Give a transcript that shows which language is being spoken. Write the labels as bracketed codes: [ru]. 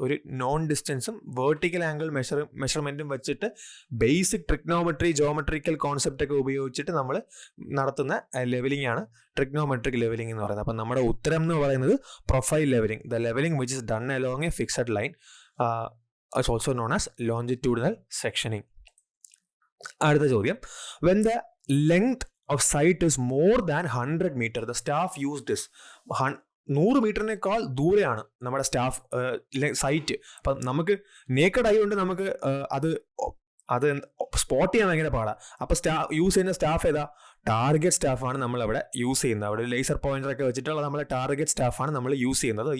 [ml] ഒരു non ഡിസ്റ്റൻസും vertical angle മെഷർമെൻറ്റും വെച്ചിട്ട് basic trigonometry geometrical concept ഒക്കെ ഉപയോഗിച്ചിട്ട് നമ്മൾ നടത്തുന്ന ലെവലിംഗ് ആണ് ട്രിഗ്നോമെട്രിക് ലെവലിംഗ് എന്ന് പറയുന്നത്. അപ്പം നമ്മുടെ ഉത്തരം എന്ന് പറയുന്നത് [en] Profile levelling, the levelling which is done along a fixed line is also known as longitudinal sectioning. [ml] അടുത്ത ചോദ്യം, [en] when the length of sight is more than 100 meter, the staff used this. [ml] 100 മീറ്ററിനേക്കാൾ ദൂരെയാണ് നമ്മുടെ സ്റ്റാഫ് സൈറ്റ്. അപ്പം നമുക്ക് naked ആയി കൊണ്ട് നമുക്ക് അത് സ്പോട്ട് ചെയ്യാൻ ഭയങ്കര പാടാണ്. അപ്പോൾ യൂസ് ചെയ്യുന്ന സ്റ്റാഫ് ഏതാ? ടാർഗറ്റ് സ്റ്റാഫാണ് നമ്മളവിടെ യൂസ് ചെയ്യുന്നത്. അവിടെ ഒരു ലേസർ പോയിന്ററൊക്കെ വെച്ചിട്ടുള്ള നമ്മളെ ടാർഗറ്റ് സ്റ്റാഫാണ് നമ്മൾ യൂസ് ചെയ്യുന്നത്.